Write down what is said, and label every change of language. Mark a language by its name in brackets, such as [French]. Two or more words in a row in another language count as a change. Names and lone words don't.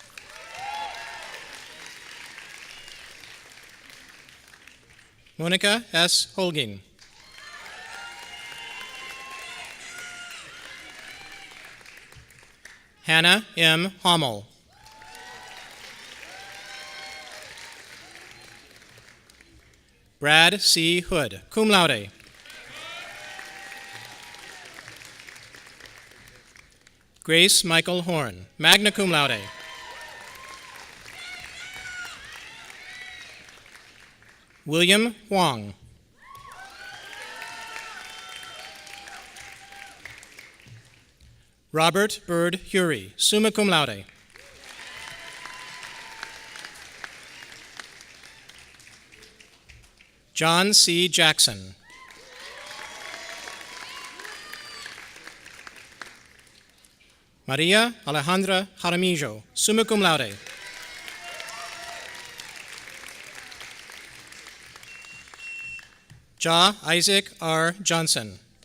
[English] Monica S. Holging. Hannah M. Hommel. Brad C. Hood, [Latin] cum laude. [English] Grace Michael Horn, [Latin] magna cum laude. [English] William Huang. Robert Bird Hury, [Latin] summa cum laude. [English] John C. Jackson. Maria Alejandra Jaramillo, [Latin] summa cum laude. [English] Ja Isaac R. Johnson.